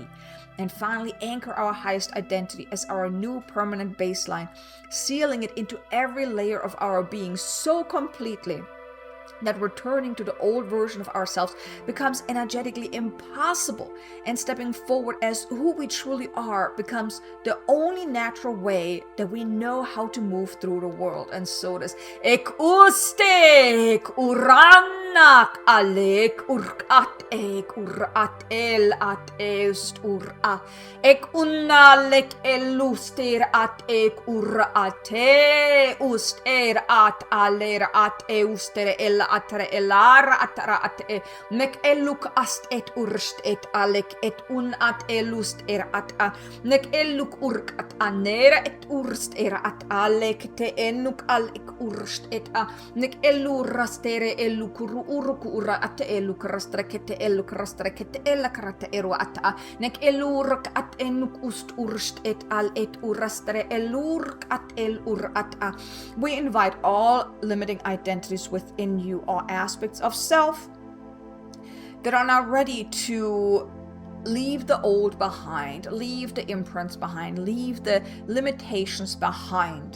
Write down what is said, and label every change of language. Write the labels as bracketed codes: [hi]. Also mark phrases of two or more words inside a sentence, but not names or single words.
[en] And finally, anchor our highest identity as our new permanent baseline, sealing it into every layer of our being so completely that returning to the old version of ourselves becomes energetically impossible, and stepping forward as who we truly are becomes the only natural way that we know how to move through the world. And so does ek ustek uranak alek urkat ek urat el at est ura ek unalek eluster at ek urate uster at aler at euster el atre elara atara at nek eluk ast et urst et alek et un at elust at a nek eluk urk at anera et urst at alek te enuk alek urst et a nek elu rastere eluk uruk ura at eluk rastrekete eluk rastrekete elakrate eru at a nek elurk at enuk ust urst et al et urastre elurk at el ur at a. We invite all limiting identities within you, all aspects of self that are now ready to leave the old behind, leave the imprints behind, leave the limitations behind.